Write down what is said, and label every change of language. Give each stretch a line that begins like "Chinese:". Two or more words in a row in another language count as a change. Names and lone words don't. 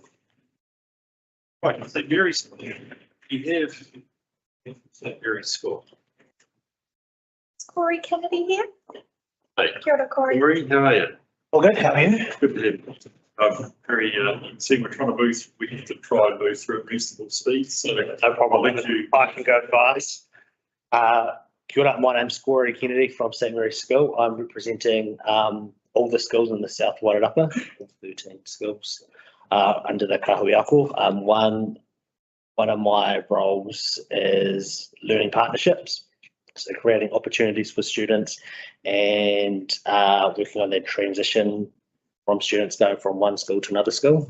English: Right, so Mary, you have St Mary's School. Is Corey Kennedy here? Hey,
Māori: Kia ora, Corey.
English: Mary, how are you? Well, good, how are you? Good to have you. Very, see, we're trying to move, we have to try and move through at reasonable speed, so. No problem, I'll let you. I can go fast.
Māori: Kia ora,
English: my name's Corey Kennedy from St Mary's School. I'm representing all the schools in the South Wairarapa, 13 schools under the Kahui Ako. One of my roles is learning partnerships, so creating opportunities for students and working on their transition from students going from one school to another school.